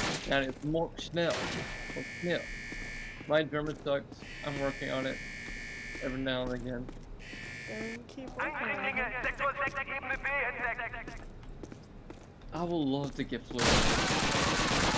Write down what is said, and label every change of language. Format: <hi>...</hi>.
<en>And it's Mark Schnell. Or Schnell. My German sucks. I'm working on it every now and again. Then keep working on</en> <de>Eindringlinge,</de> <en>it.</en> <de>Sektor 6, Ebene B entdeckt.</de> <en>I will love to get fluent.</en>